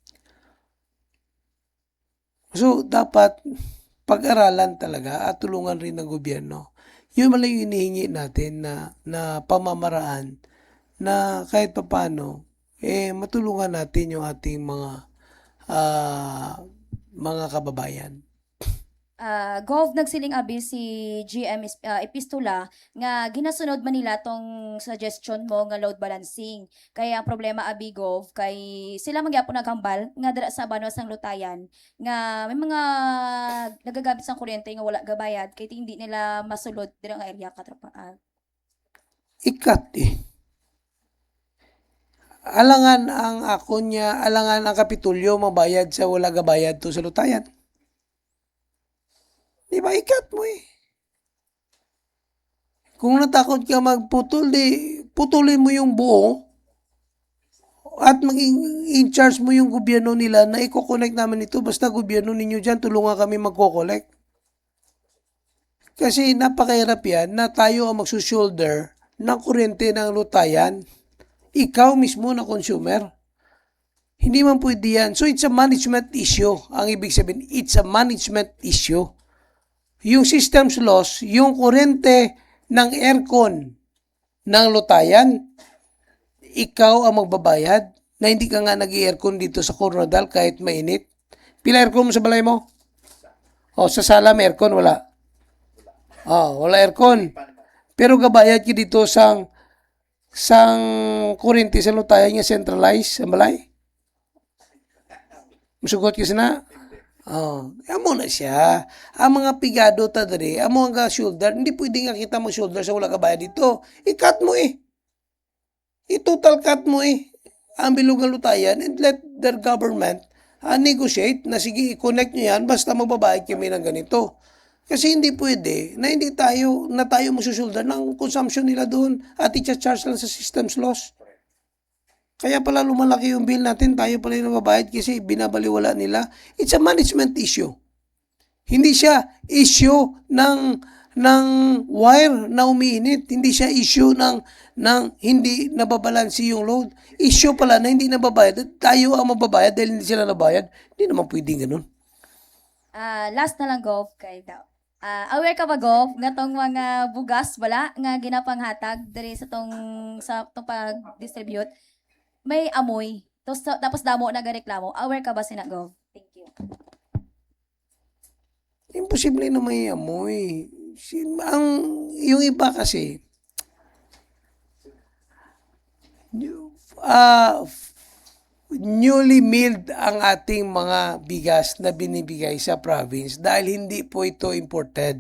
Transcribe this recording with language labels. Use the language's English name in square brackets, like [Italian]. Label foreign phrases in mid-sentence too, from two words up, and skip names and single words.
[Filipino] So, dapat pag-aralan talaga at tulungan rin ng gobyerno. Yun man lang yung hinihingi natin na pamamaraan na kahit papano, matulungan natin yung ating mga kababayan. [Hiligaynon] Gov nagsiling abi si GM Epistola nga ginasunod man nila tong suggestion mo nga [English] load balancing. [Hiligaynon] Kaya ang problema abi Gov kay sila magyapon naghambal nga dira sa Banwas ng Lutayan nga may mga nagagamit sang kuryente nga wala gabayad kay hindi nila masulod dira nga area katropa. Ikat eh. Alangan ang alangan ang Kapitulyo mabayad sa wala gabayad to sa Lutayan. [Filipino] Di ba, ikat mo eh. Kung natakot ka magputol, di putulin mo yung buo at maging [English] in charge [Filipino] mo yung gobyerno nila na i-connect namin ito. Basta gobyerno ninyo dyan, tulungan kami magko-collect. Kasi napakahirap yan na tayo ang magsushoulder ng kuryente ng lutayan. Ikaw mismo na consumer. Hindi man pwede yan. [English] So it's a management issue. [Filipino] Ang ibig sabihin, [English] it's a management issue. [Filipino] Yung [English] systems loss, [Filipino] yung kuryente ng aircon ng lutayan, ikaw ang magbabayad na hindi ka nga nag-aircon dito sa Coronadal kahit mainit. [Hiligaynon] Pila aircon mo sa balay mo? O sa sala may aircon, wala. Wala aircon. Pero gabayad ka dito sang kuryente sa lutayan nga centralized sa balay. Musugot ka na. Amo na siya. Ang mga pigado ta diri, amo nga shoulder, hindi pwede nga kita mo shoulder sa wala ka bayad dito. [Filipino] I-cut mo I-total cut mo ang bilog ng lutayan [English] and let their government negotiate [Filipino] na sige, i-connect nyo yan basta magbabayad kami ng ganito. Kasi hindi pwede na hindi tayo magsusulda ng consumption nila doon at i-charge lang sa [English] systems loss. [Filipino] Kaya pala lumalaki yung bill natin, tayo pala yung nababayad kasi binabaliwala nila. [English] It's a management issue. [Filipino] Hindi siya issue ng wire na umiinit. Hindi siya issue ng hindi nababalansi yung load. Issue pala na hindi nababayad. Tayo ang mababayad dahil hindi sila nabayad. Hindi naman pwedeng ganun. [Hiligaynon] Last na lang, Gov, kay daw. Aware ka ba, Gov, nga tong mga bugas, wala, nga ginapanghatag diri sa tong pag-distribute, may amoy. Tapos damo nagareklamo. Aware ka ba sina, Gov? [English] Thank you. [Filipino] Imposible na may amoy. Yung iba kasi, [English] newly milled [Filipino] ang ating mga bigas na binibigay sa province dahil hindi po ito imported.